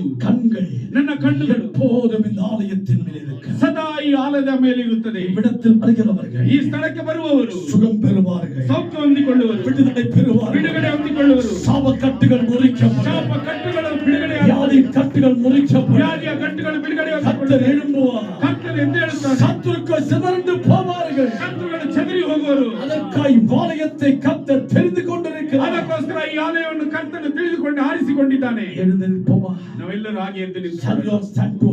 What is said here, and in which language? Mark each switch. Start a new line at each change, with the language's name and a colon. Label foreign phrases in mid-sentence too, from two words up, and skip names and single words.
Tamil: கண்கள்
Kannada: ನನ್ನ ಕಣ್ಣುಗಳು
Tamil: எப்போதும் இந்த ஆலயத்தின் மேல் இருக்கு.
Kannada: ಸದಾ ಈ ಆಲಯದ ಮೇಲೆ ಇರುತ್ತದೆ.
Tamil: இவ்விடத்தில் வருகிறவர்கள்
Kannada: ಈ ಸ್ಥಳಕ್ಕೆ ಬರುವವರು
Tamil: சுகம் பெறுவார்கள்,
Kannada: ಸೌಖ್ಯ ಹೊಂದಿಕೊಳ್ಳುವರು,
Tamil: விடுதலை பெறுவார்கள்,
Kannada: ಬಿಡುಗಡೆ ಹೊಂದಿಕೊಳ್ಳುವರು.
Tamil: சாப கட்டுகள் முறிக்கப்படும்,
Kannada: ಶಾಪ ಕಟ್ಟುಗಳು ಬಿಡುಗಡೆ
Tamil: வியாதி கட்டுகள் முறிக்கப்படும்,
Kannada: ವ್ಯಾಧಿಯ கಟ್ಟುಗಳು ಬಿಡುಗಡೆ
Tamil: கர்த்தர் எழும்புவார்,
Kannada: ಕರ್ತರು ಎದ್ದೇಳುತ್ತಾರೆ.
Tamil: சத்துருக்கள் சிதறண்டு போவார்கள்.
Kannada: ಶತ್ರುಗಳು ಚದರಿ ಹೋಗುವರು.
Tamil: அதற்காய் ஆலயத்தை கர்த்தர் தெரிந்து கொண்டிருக்கிறார்.
Kannada: ಅದಕ್ಕೋಸ್ಕರ ಈ ಆಲಯವನ್ನು ಕರ್ತನು ತಿಳಿದುಕೊಂಡು ಆರಿಸಿಕೊಂಡಿದ್ದಾನೆ.
Tamil: எழுந்து நிற்போமா?
Kannada: ನಾವೆಲ್ಲರೂ ಹಾಗೆ ಎದ್ದು ನಿಂತು
English: Shall we all stand to